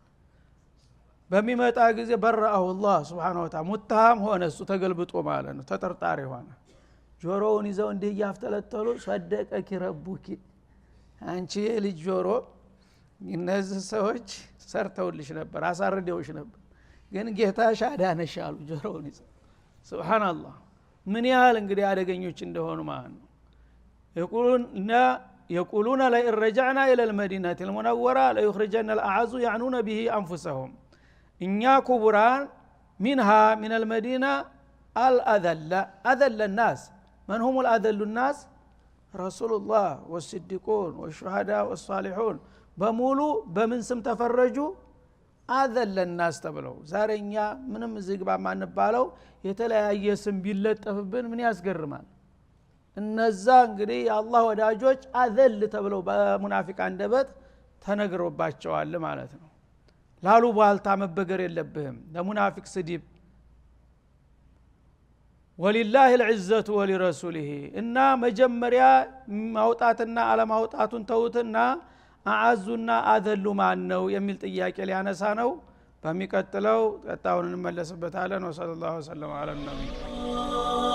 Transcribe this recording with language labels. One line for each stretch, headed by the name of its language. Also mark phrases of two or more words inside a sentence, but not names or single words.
Amharic: በሚመጣ ጊዜ በረአሁ አላህ
Arabic: سبحانه وتعالى
Amharic: ሙተሃም ሆነ፣ እሱ ተገልብጦ ማለት ነው፣ ተጠርጣሪ ሆነ። ጆሮውን ይዘው እንዲህ ያፍተለተሉ
Arabic: صدقك ربك፣
Amharic: አንቺ ልጅ ጆሮ እነዚህ ሰዎች ሰርተውልሽ ነበር፣ አሳርደውሽ ነበር፣ ግን ጌታሽ አዳነሽ አሉ ጆሮውን ይዘው። ሱብሃንአላህ። ምን ያህል እንግዲህ አደገኞች እንደሆኑ ማለት ነው።
Arabic: يقولون لئن رجعنا الى المدينه المنوره ليخرجن الاعز يعنون به انفسهم
Amharic: እኛ ኩቡራን
Arabic: منها من المدينه الاذل الناس من هم الاذل الناس رسول الله والصديقون والشهداء والصالحون
Amharic: በሙሉ በምን ስም ተፈረጁ?
Arabic: أذل الناس
Amharic: ተብለው። ዛሬኛ ምንም ዝግባ ማንባለው የተለያየ ስም ቢለጠፍብን ምን ያስገርማል? እነዛ እንግዲህ የአላህ ወዳጆች አዘል ተብለው በሙናፊቅ አንደበት ተነግሮባቸዋል ማለት ነው። ላሉ ባልታ መበገር የለብህም ለሙናፊቅ ስዲብ።
Arabic: ولله العزة ولرسوله
Amharic: እና መጀመሪያ ማውጣትና አለማውጣቱን ተውትና አዓዙና አዘሉ ማን ነው የሚል ጥያቄ ሊያነሳ ነው። በሚቀጥለው ቀጣውን እንመለስበታለን።
Arabic: وصلى الله على النبي